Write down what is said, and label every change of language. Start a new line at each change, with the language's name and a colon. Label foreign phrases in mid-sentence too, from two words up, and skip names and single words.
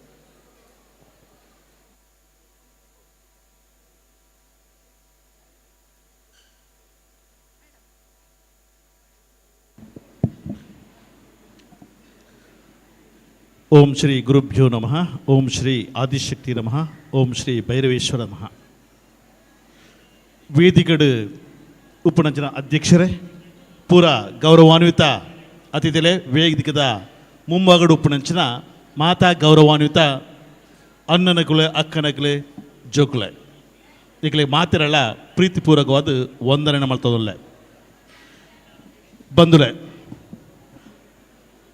Sanskrit: ಓಂ ಶ್ರೀ ಗುರುಭ್ಯೋ ನಮಃ. ಓಂ ಶ್ರೀ ಆದಿಶಕ್ತಿ ನಮಃ. ಓಂ ಶ್ರೀ ಭೈರವೇಶ್ವರ ನಮಃ.
Tulu: ವೇದಿಕಡು ಉಪನಂಚನ ಅಧ್ಯಕ್ಷರೇ, ಪೂರ ಗೌರವಾನ್ವಿತ ಅತಿಥಿಲೆ, ವೇದಿಕದ ಮುಂಭಾಗಡು ಉಪನಂಚನ ಮಾತಾ ಗೌರವಾನ್ವಿತ ಅನ್ನನಕುಲೆ, ಅಕ್ಕನಕುಲೆ, ಜೋಕುಲೆ ಈಗಲೇ ಮಾತಿರಲ್ಲ ಪ್ರೀತಿಪೂರ್ವಕವಾದ ವಂದನೆ ಮಾಡ್ತದಲ್ಲ ಬಂಧುಲೆ.